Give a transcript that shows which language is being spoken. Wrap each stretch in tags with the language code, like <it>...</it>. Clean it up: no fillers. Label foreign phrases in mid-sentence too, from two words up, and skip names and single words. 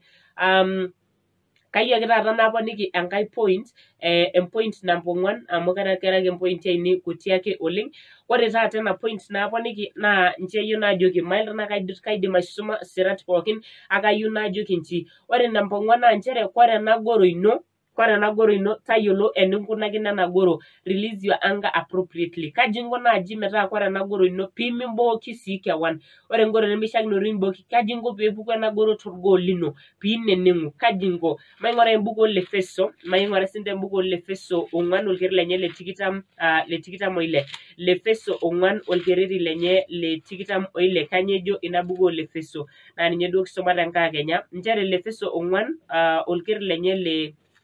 <mas>kayieu ake taata naponiki enkae point empoint number 1 amu kerake empointi ainei kuti ake oleng ore taata ena point naponiki naa nche ayieu naajoki mailtana kaidim aisuma sirat pookin akayieu naajoki nchi ore number 1 naa nchere kore ena goro ino tayiolo eninkunakino ena goro</mas> <en>release your anger appropriately</en> <mas>kaji inko naaji metaa kore ena goro ino pimimbooki sii kewan ore engoro nemishiakinore nimbooki kaji inko peepuku ena goro torgoo lino piineneng'u kaji inko maing'uraa embuku olefeso maing'uraa sinche embuku olefeso 4 olkereri lenye le 26 lefeso 4 olkereri lenye le 26 kanyoo ejo ina buku olefeso naa ninye duo kisoma tenkaakenya nchere lefeso 4 olkereri lenye le</mas>